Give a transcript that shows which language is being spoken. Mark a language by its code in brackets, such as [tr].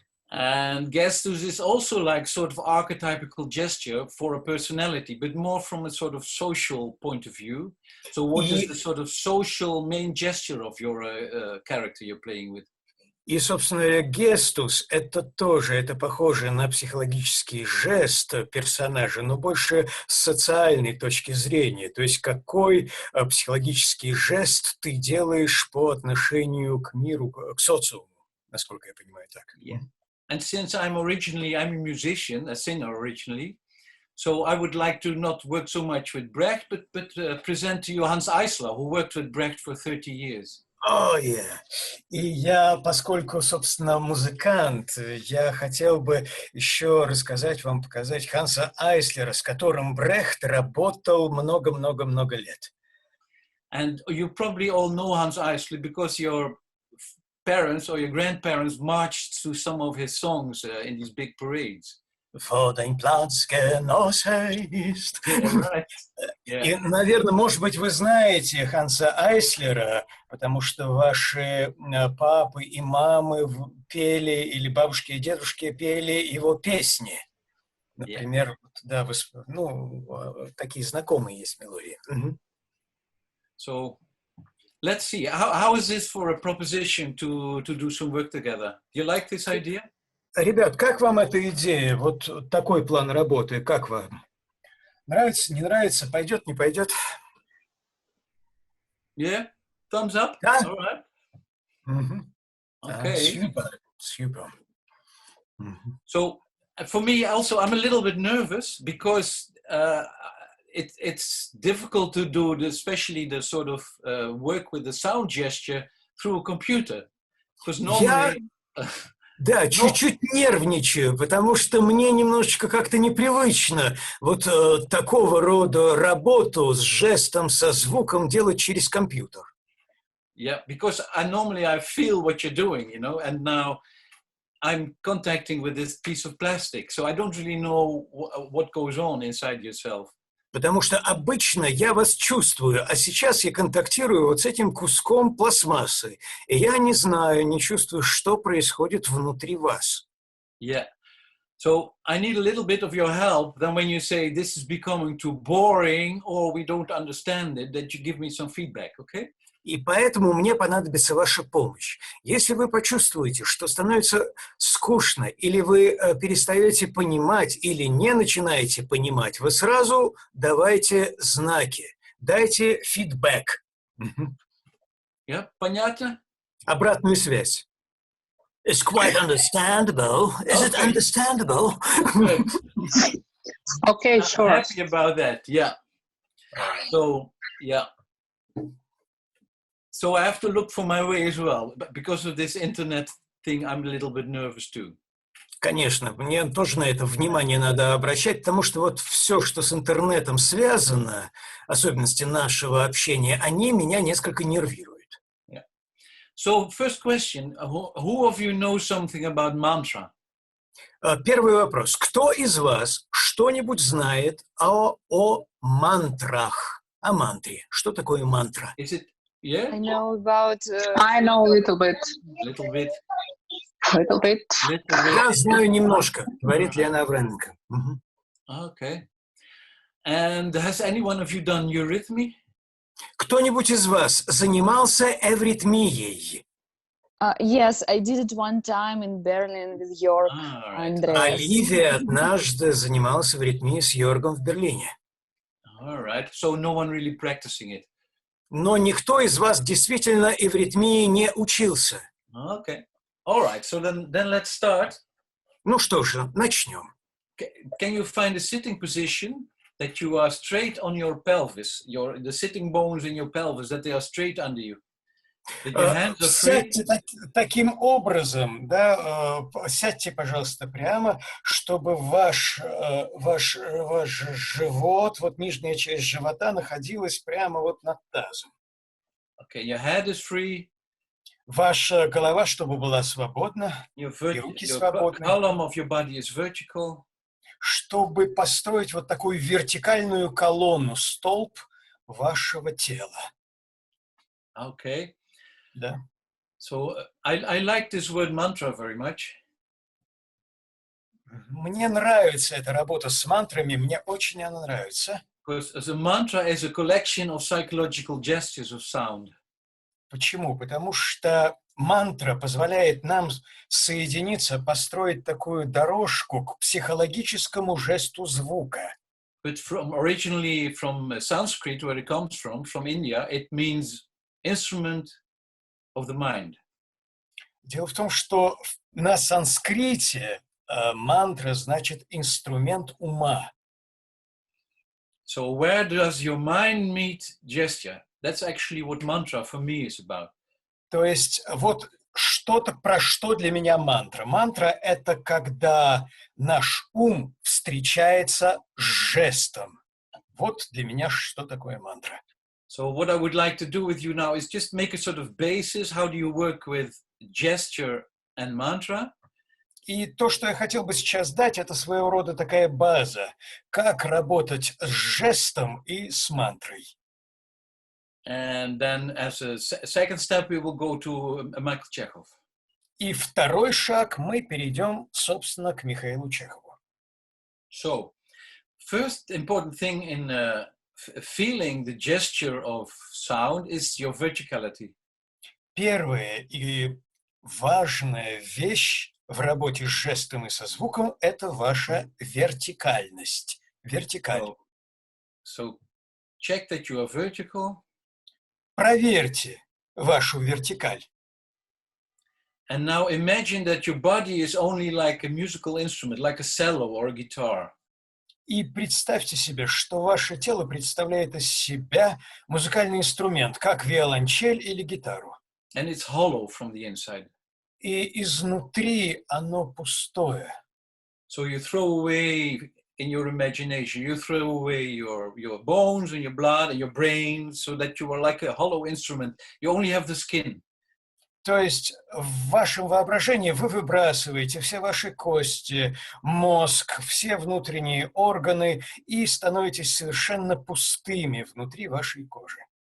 [en] And gestus is also like sort of archetypical gesture for a personality, but more from a sort of social point of view. So what is the sort of social main gesture of your character you're playing with? [ru] И, собственно, гестус – это тоже, это похоже на психологический жест персонажа, но больше с социальной точки зрения. То есть какой психологический жест ты делаешь по отношению к миру, к социуму, насколько я понимаю так. [en] Yeah. And since I'm a musician, a singer originally, so I would like to not work so much with Brecht, but present to you Hans Eisler, who worked with Brecht for 30 years. [ru] И я, поскольку, собственно, музыкант, я хотел бы еще рассказать вам, показать Ханса Айслера, с которым Брехт работал много-много-много лет. [en] And you probably all know Hans Eisler because your parents or your grandparents marched to some of his songs in these big parades. [de] wo dein Platz Genosse ist. [en] Right. [ru] И, наверное, может быть, вы знаете Ханса Айслера, потому что ваши папы и мамы пели, или бабушки и дедушки пели его песни. Например, да, такие знакомые есть мелодии. [en] So, let's see. How is this for a proposition to do some work together? Do you like this idea? [ru] Ребят, как вам эта идея? Вот такой план работы, как вам? Нравится, не нравится, пойдет, не пойдет? [en] Yeah? Thumbs up? [ru] Да? [en] All right. Okay. Super. So, for me also, I'm a little bit nervous because it's difficult to do, especially the sort of work with the sound gesture through a computer. Because normally... [ru] Да, чуть-чуть нервничаю, потому что мне немножечко как-то непривычно вот такого рода работу с жестом, со звуком делать через компьютер. [en] Yeah, because normally I feel what you're doing, you know, and now I'm contacting with this piece of plastic, so I don't really know what goes on inside yourself. [ru] Потому что обычно я вас чувствую, а сейчас я контактирую вот с этим куском пластмассы, и я не знаю, не чувствую, что происходит внутри вас. [en] Yeah. So I need a little bit of your help. Then when you say this is becoming too boring or we don't understand it, that you give me some feedback, okay? [ru] И поэтому мне понадобится ваша помощь. Если вы почувствуете, что становится скучно, или вы перестаете понимать, или не начинаете понимать, вы сразу давайте знаки, дайте фидбэк. Yeah, понятно? Обратную связь. [en] It's quite understandable. Is it understandable? Okay, sure. I'm happy about that, yeah. So, yeah. So I have to look for my way as well. But because of this internet thing, I'm a little bit nervous too. [ru] Конечно, мне тоже на это внимание надо обращать, потому что вот все, что с интернетом связано, особенности нашего общения, они меня несколько нервируют. [en] Yeah. So first question, who of you knows something about mantra? [ru] Первый вопрос. Кто из вас что-нибудь знает о мантрах, о мантре? Что такое мантра? [en] Is it, yeah? I know about... I know a little bit. Little bit. Little bit. [ru] Я знаю немножко, говорит Лена Авраменко. [en] Okay. And has any one of you done eurythmy? [ru] Кто-нибудь из вас занимался эвритмией? [en] Yes, I did it one time in Berlin with Jörg Andreas. [ru] Оливия однажды занималась эвритмией с Йоргом в Берлине. [en] All right. So no one really practicing it. [ru] Но никто из вас действительно эвритмии не учился. [en] Okay. All right. So then let's start. [ru] Ну что же, начнем. [en] Can you find a sitting position that you are straight on your pelvis, the sitting bones in your pelvis, that they are straight under you? That your hands are free? [ru] Сядьте таким образом, да, сядьте, пожалуйста, прямо, чтобы ваш живот, вот нижняя часть живота находилась прямо вот над тазом. [en] Okay, your head is free. [ru] Ваша голова, чтобы была свободна, и руки свободны. [en] Column of your body is vertical. [ru] Чтобы построить вот такую вертикальную колонну, столб вашего тела. [en] Okay. [ru] Да. [en] So I like this word mantra very much. [ru] Мне нравится эта работа с мантрами, мне очень она нравится. [en] Because as a mantra is a collection of psychological gestures of sound. [ru] Почему? Потому что мантра позволяет нам соединиться, построить такую дорожку к психологическому жесту звука. [en] But originally from Sanskrit, where it comes from India, it means instrument of the mind. [ru] Дело в том, что на санскрите мантра значит инструмент ума. [en] So where does your mind meet gesture? That's actually what mantra for me is about. [ru] То есть вот что-то, про что для меня мантра. Мантра – это когда наш ум встречается с жестом. Вот для меня что такое мантра. [en] So what I would like to do with you now is just make a sort of basis. How do you work with gesture and mantra? [ru] И то, что я хотел бы сейчас дать, это своего рода такая база, как работать с жестом и с мантрой. [en] And then as a second step, we will go to Michael Chechov. [ru] И второй шаг мы перейдем, собственно, к Михаилу Чехову. [en] So, first important thing in feeling the gesture of sound is your verticality. [ru] Первая и важная вещь в работе с жестом и со звуком – это ваша вертикальность. Вертикаль. [en] So check that you are vertical. [ru] Проверьте вашу вертикаль. [en] And now imagine that your body is only like a musical instrument, like a cello or a guitar. [ru] И представьте себе, что ваше тело представляет из себя музыкальный инструмент, как виолончель или гитару. [en] And it's hollow from the inside. [ru] И изнутри оно пустое. [en] So you throw away in your imagination, you throw away your bones and your blood and your brain so that you are like a hollow instrument. You only have the skin. [ru] То есть в вашем воображении вы выбрасываете все ваши кости, мозг, все внутренние органы и становитесь совершенно пустыми внутри вашей кожи.